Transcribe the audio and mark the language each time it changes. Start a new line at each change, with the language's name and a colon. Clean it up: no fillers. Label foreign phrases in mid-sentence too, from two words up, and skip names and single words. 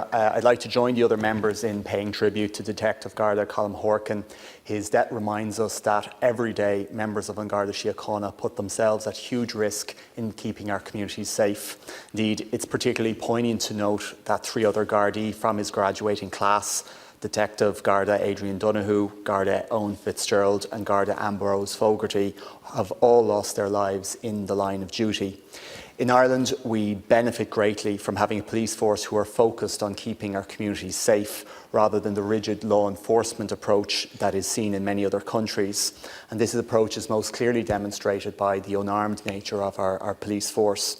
English: I'd like to join the other members in paying tribute to Detective Garda Colm Horkan. His death reminds us that every day members of An Garda Síochána put themselves at huge risk in keeping our communities safe. Indeed, it's particularly poignant to note that 3 other Gardaí from his graduating class, Detective Garda Adrian Donoghue, Garda Owen Fitzgerald and Garda Ambrose Fogarty, have all lost their lives in the line of duty. In Ireland, we benefit greatly from having a police force who are focused on keeping our communities safe rather than the rigid law enforcement approach that is seen in many other countries. And this approach is most clearly demonstrated by the unarmed nature of our police force.